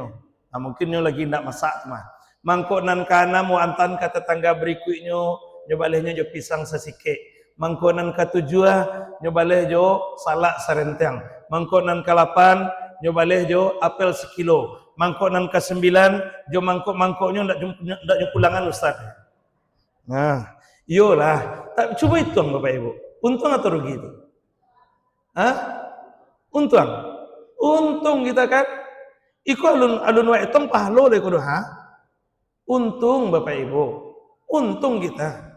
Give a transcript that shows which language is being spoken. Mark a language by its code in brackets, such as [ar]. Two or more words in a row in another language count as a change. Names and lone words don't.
[min] Nah, mungkin lagi nak masak mah. Mangkok nan kana mau antan ke tetangga berikutnya, nyobalehnya jo pisang sesikit. Mangkok nan ketujuh nyobaleh jo salak serentang. Mangkok nan ke-8 nyobaleh jo apel sekilo. Mangkok nan ke-9 jo mangkoknya ndak pulangan Ustaz. Nah, iyalah. [id] Tak coba hitung Bapak Ibu. Untung atau rugi itu? Hah? Untung. Untung kita kan. [min] Iku alun wa hitung pahlo le kudu ha. [id] Untung Bapak Ibu. Untung kita.